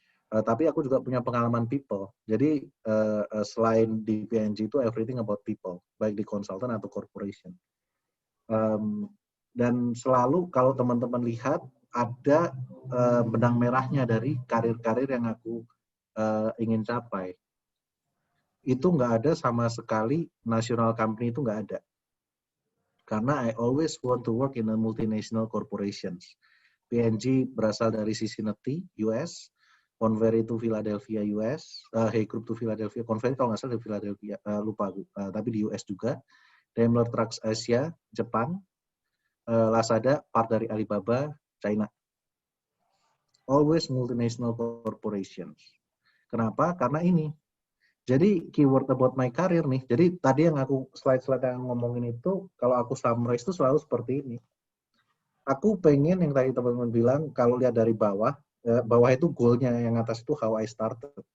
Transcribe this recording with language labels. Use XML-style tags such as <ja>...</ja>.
<id>Tapi aku juga punya pengalaman people. Jadi selain di PNG itu everything about people, baik di consultant atau corporation. Dan selalu kalau teman-teman lihat ada benang merahnya dari karir-karir yang aku ingin capai. Itu nggak ada sama sekali national company itu nggak ada.</id> <en>Karena I always want to work in a multinational corporations.</en> <id>PNG berasal dari Cincinnati, US. Conver itu Philadelphia, US. Hay Group to Philadelphia. Conver kalau nggak salah di Philadelphia, lupa aku. Tapi di US juga. Daimler Trucks Asia, Jepang. Lazada, part dari Alibaba, China.</id> <en>Always multinational corporations.</en> <id>Kenapa? Karena ini. Jadi keyword about my career nih. Jadi tadi yang aku slide-slide yang ngomongin itu, kalau aku summarize itu selalu seperti ini. Aku pengen yang tadi teman-teman bilang, kalau lihat dari bawah, bawah itu goalnya, yang atas itu</id> <en>how I started.</en>